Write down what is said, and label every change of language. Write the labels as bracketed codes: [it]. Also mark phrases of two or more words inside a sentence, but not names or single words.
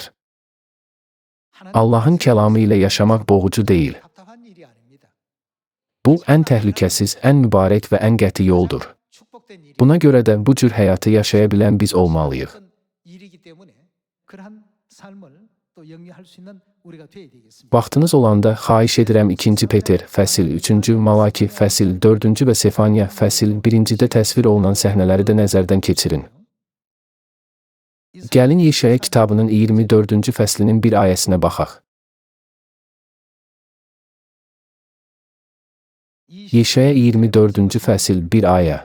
[az] Allahın kəlamı ilə yaşamaq boğucu deyil. Bu, ən təhlükəsiz, ən mübarək və ən qəti yoldur. Buna görə də bu cür həyatı yaşaya bilən biz olmalıyıq. [ko] 또 영위할 수 있는 우리가 되어야 되겠습니다. [az] Vaxtınız olanda xahiş edirəm 2 Peter fəsil 3-cü, Malaki fəsil 4-cü və Sefaniya fəsil 1-cidə təsvir olunan səhnələri də nəzərdən keçirin. Gəlin Yeşaya kitabının 24-cü fəslinin bir ayəsinə baxaq. Yeşaya 24-cü fəsil 1 ayə.